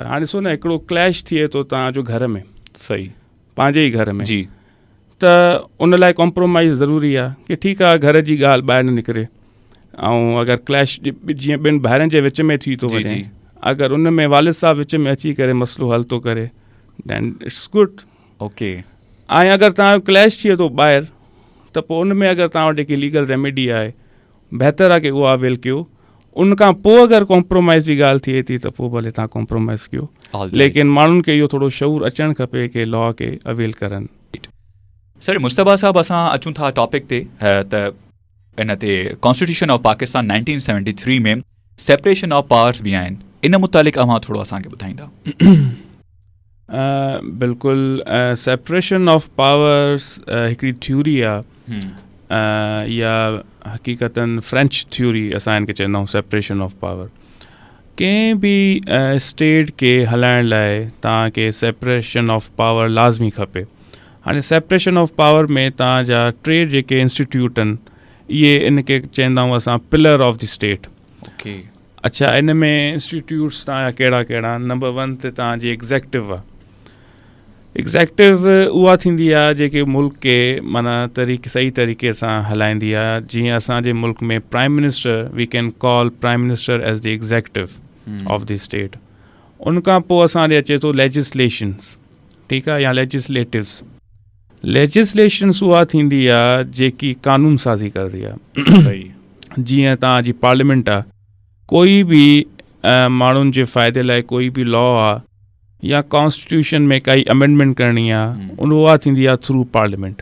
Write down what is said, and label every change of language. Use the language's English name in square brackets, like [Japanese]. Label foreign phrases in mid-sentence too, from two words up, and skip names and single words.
[Sindhi] हाणे ॾिसो न, हिकिड़ो क्लैश थिए थो तव्हांजो घर में, सही, पंहिंजे ई घर में जी, त उन लाइ कॉम्प्रोमाइज़ ज़रूरी आहे कि ठीकु आहे घर जी ॻाल्हि ॿाहिरि न निकिरे. ऐं अगरि क्लैश जीअं ॿिनि भाइरनि जे विच में थी थो वञे, अगरि उन में वालिद साहब विच में अची करे मसइलो हल थो करे [English] then it's good. [Sindhi] ओके. ऐं अगरि तव्हांजो क्लैश थिए थो ॿाहिरि त पोइ उन में अगरि तव्हां वटि जेकी [English] legal remedy [Sindhi] आहे बहितर आहे कि उहा अवेल कयो. उन खां पोइ अगरि कॉम्प्रोमाइज़ जी ॻाल्हि थिए थी त पोइ भले तव्हां कॉम्प्रोमाइज़ कयो. लेकिन माण्हुनि खे इहो थोरो शऊर अचणु खपे कि लॉ खे अवेल करनि. सर मुस्तफ़ा साहब, असां अचूं था टॉपिक ते त इन ते कॉन्स्टिट्यूशन ऑफ पाकिस्तान 1973 में [English] separation of powers [Sindhi] बि आहिनि. इन मुतालिक़ अव्हां थोरो असांखे ॿुधाईंदा? बिल्कुलु. [English] separation of powers [Sindhi] हिकिड़ी थ्योरी आहे, या हक़ीक़तन [English] French theory [Sindhi] असां हिन खे चवंदा आहियूं, [English] separation of power. [Sindhi] कंहिं बि स्टेट खे हलाइण लाइ तव्हांखे [English] separation of power [Sindhi] लाज़मी खपे. हाणे [English] separation of power [Sindhi] में तव्हांजा टे जेके इंस्टीट्यूट आहिनि, इहे इन खे चवंदा आहियूं असां [English] pillar of the state. [Sindhi] ओके. अच्छा, इन में इंस्टीट्यूट्स तव्हांजा कहिड़ा कहिड़ा? नंबर 1 ते तव्हांजी एग्ज़ेक्टिव आहे. एग्ज़ेक्टिव उहा थींदी आहे जेके मुल्क खे माना सही तरीक़े सां हलाईंदी आहे. जीअं असांजे मुल्क में [English] prime minister, we can call prime minister as the executive of the state. [Sindhi] उन खां पोइ असां ॾे अचे थो लेजिस्लेशन्स, ठीकु आहे, या लेजिस्लेटिव्स. लेजिस्लेशन्स उहा थींदी आहे जेकी कानून साज़ी करदी आहे. जीअं तव्हांजी पार्लियामेंट आहे, कोई बि माण्हुनि जे फ़ाइदे लाइ कोई बि लॉ आहे या कॉन्स्टिट्यूशन में काई अमेंडमेंट करणी आहे, उहा थींदी आहे [English] through parliament.